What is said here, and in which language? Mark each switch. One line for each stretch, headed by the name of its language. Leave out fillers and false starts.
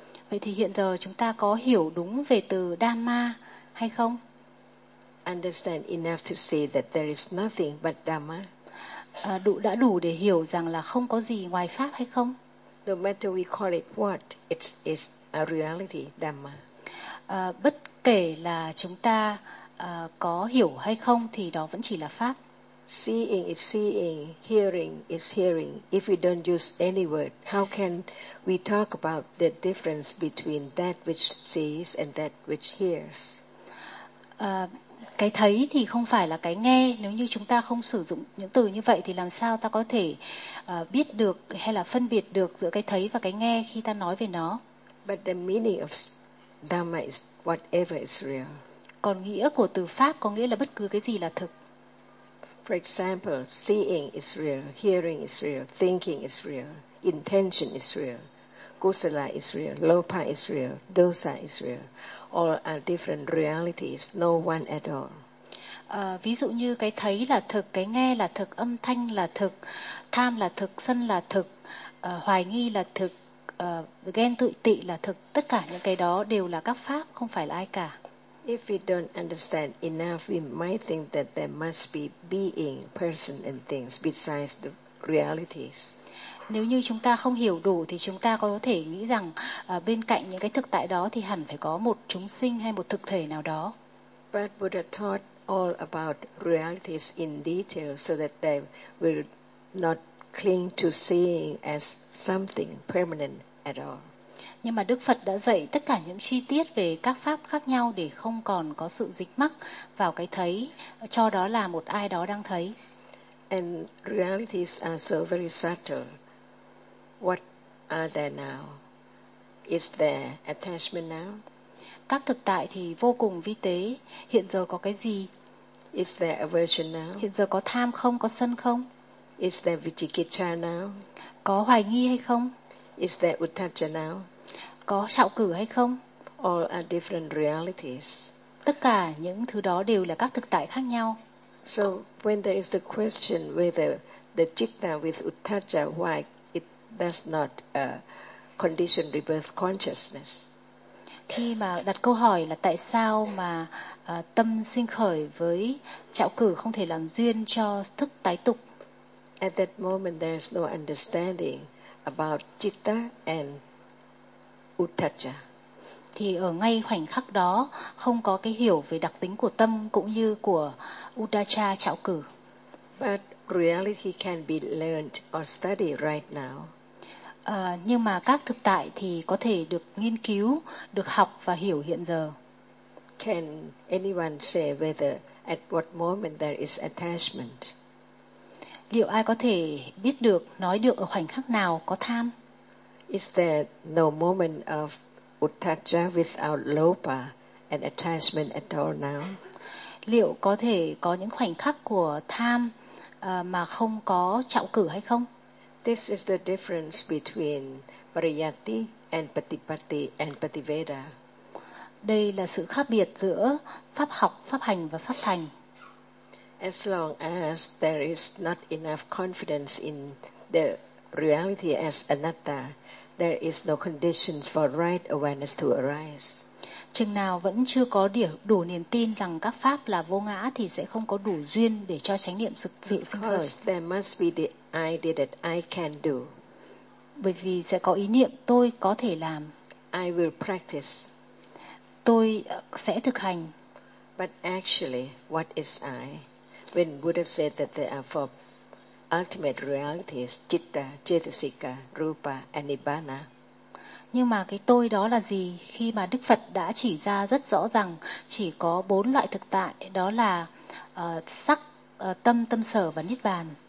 Vietnamese: Vậy thì hiện giờ chúng ta có hiểu đúng về từ Dhamma hay không?
English: Understand enough to see that there is nothing but Dhamma.
Vietnamese: Đã đủ để hiểu rằng là không có gì ngoài pháp hay không?
English: No matter we call it what, it is a reality, Dhamma.
Vietnamese: Bất kể là chúng ta có hiểu hay không thì đó vẫn chỉ là pháp.
English: Seeing is seeing, hearing is hearing. If we don't use any word, how can we talk about the difference between that which sees and that which hears?
Vietnamese: Cái thấy thì không phải là cái nghe. Nếu như chúng ta không sử dụng những từ như vậy thì làm sao ta có thể biết được hay là phân biệt được giữa cái thấy và cái nghe khi ta nói về nó?
English: But the meaning of Dhamma is whatever is real.
Vietnamese: Còn nghĩa của từ pháp có nghĩa là bất cứ cái gì là thực.
English: For example, seeing is real, hearing is real, thinking is real, intention is real, kusala is real, lopa is real, dosa is real. All are different realities, no one at all.
Vietnamese: Ví dụ như cái thấy là thực, cái nghe là thực, âm thanh là thực, tham là thực, sân là thực, hoài nghi là thực, ghen tụ tị là thực, tất cả những cái đó đều là các pháp, không phải là ai cả.
English: If we don't understand enough, we might think that there must be being, person and things besides the realities.
Vietnamese: Nếu như chúng ta không hiểu đủ thì chúng ta có thể nghĩ rằng bên cạnh những cái thực tại đó thì hẳn phải có một chúng sinh hay một thực thể nào đó.
English: But Buddha taught all about realities in detail so that they will not cling to seeing as something permanent at all.
Vietnamese: Nhưng mà Đức Phật đã dạy tất cả những chi tiết về các pháp khác nhau để không còn có sự dính mắc vào cái thấy, cho đó là một ai đó đang thấy.
English: And realities are so very subtle. What are there now? Is there attachment now?
Vietnamese: Các thực tại thì vô cùng vi tế. Hiện giờ có cái gì?
English: Is there aversion now?
Vietnamese: Hiện giờ có tham không? Có sân không?
English: Is there vichikicca now?
Vietnamese: Có hoài nghi hay không?
English: Is there uttacca now?
Vietnamese: Có trạo cử hay không?
English: All are different realities.
Vietnamese: Tất cả những thứ đó đều là các thực tại khác nhau.
English: So when there is the question whether the citta with uttacca, why it does not condition rebirth consciousness?
Vietnamese: Khi mà đặt câu hỏi là tại sao mà tâm sinh khởi với trạo cử không thể làm duyên cho thức tái tục?
English: At that moment there is no understanding about citta and uttacca.
Vietnamese: Thì ở ngay khoảnh khắc đó không có cái hiểu về đặc tính của tâm cũng như của uttacca, trạo cử.
English: But reality can be learned or studied right now.
Vietnamese: Nhưng mà các thực tại thì có thể được nghiên cứu, được học và hiểu hiện giờ.
English: Can anyone say whether at what moment there is attachment?
Vietnamese: Liệu ai có thể biết được, nói được ở khoảnh khắc nào có tham?
English: Is there no moment of uttacca without lobha and attachment at all now?
Vietnamese: Liệu có thể có những khoảnh khắc của tham mà không có trọng cử hay không?
English: This is the difference between pariyatti and patipatti and pativeda.
Vietnamese: Đây là sự khác biệt giữa pháp học, pháp hành và pháp thành.
English: As long as there is not enough confidence in the reality as anatta, there is no condition for right awareness to arise.
Vietnamese: Chừng nào vẫn chưa có đủ niềm tin rằng các pháp là vô ngã thì sẽ không có đủ duyên để cho chánh niệm sự sinh khởi.
English: Because there must be the idea that I can do.
Vietnamese: Bởi vì sẽ có ý niệm tôi có thể làm.
English: I will practice.
Vietnamese: Tôi sẽ thực hành.
English: But actually, what is I? When Buddha said that there are four ultimate realities, citta, cetasika, rupa, and nibbana.
Vietnamese: Nhưng mà cái tôi đó là gì? Khi mà Đức Phật đã chỉ ra rất rõ rằng chỉ có bốn loại thực tại, đó là sắc, tâm, tâm sở và niết bàn.